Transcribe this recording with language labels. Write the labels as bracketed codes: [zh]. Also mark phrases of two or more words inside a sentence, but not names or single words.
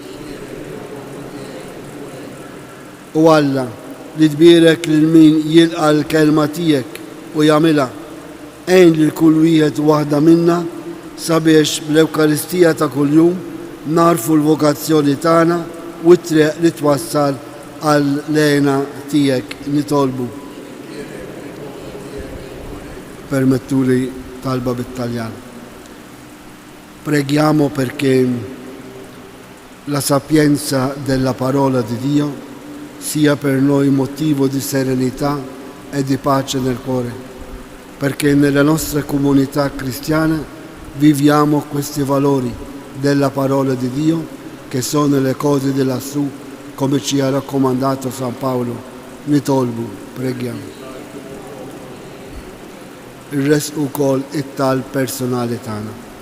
[mt] U Alla li tbirek lil min jilqa l-kelma tiegħek u jagħmilha għejn lil kull wieħed waħda minna sabiex bl-Ewkaristija ta' kuljum narfu l-vokazzjoni tagħna u t-triq li twassal għal-lejna tiegħek nitolbu. Permettuli talba bit-Taljan. [it] Preghiamo perché la sapienza della parola di Dio sia per noi motivo di serenità e di pace nel cuore, perché nella nostra comunità cristiana viviamo questi valori della parola di Dio che sono le cose di lassù, come ci ha raccomandato San Paolo. [mt] Nitolbu, preghiamo. Il-res ukoll it-tal personali tagħna.